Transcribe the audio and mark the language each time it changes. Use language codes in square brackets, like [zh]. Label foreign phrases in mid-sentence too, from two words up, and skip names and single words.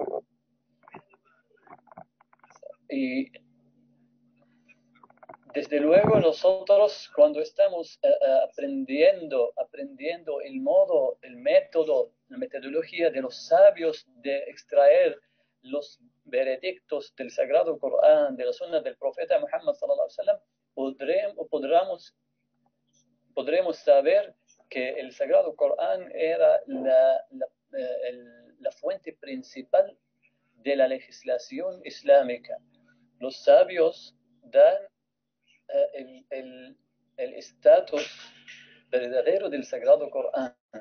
[es] Y desde luego nosotros cuando estamos aprendiendo el modo, el método, la metodología de los sabios de extraer los veredictos del Sagrado Corán, de la Sunna del Profeta Muhammad [ar] صلى الله عليه وسلم, [es] podremos saber que el Sagrado Corán era la fuente principal de la legislación islámica. Los sabios dan el estatus verdadero del Sagrado Corán.